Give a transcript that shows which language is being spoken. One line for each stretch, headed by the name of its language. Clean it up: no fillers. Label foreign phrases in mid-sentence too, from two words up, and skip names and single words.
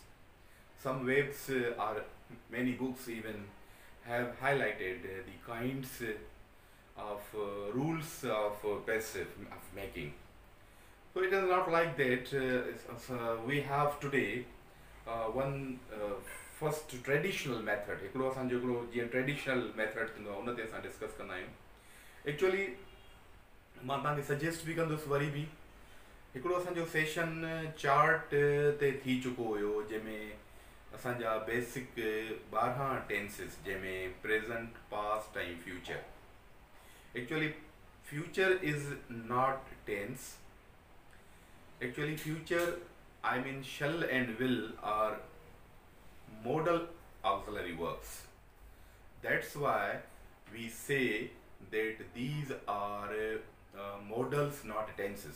English: Some ways are, many books even have highlighted the kinds of rules of passive of making. So it is not like that. We have today one first traditional method.
Sindhi: हिकिड़ो असांजो हिकिड़ो जीअं
English: traditional method
Sindhi: थींदो आहे उन ते असां डिस्कस कंदा आहियूं. एक्चुअली मां तव्हांखे सजेस्ट बि कंदुसि वरी बि. हिकिड़ो असांजो
English: session chart
Sindhi: ते थी चुको हुयो, जंहिंमें असांजा
English: basic 12 tenses,
Sindhi: जंहिंमें प्रेजेंट, पास्ट ऐं फ्यूचर.
English: actually future is not tense. Actually future, I mean shall and will, are modal auxiliary verbs. That's why we say that these are modals, not tenses.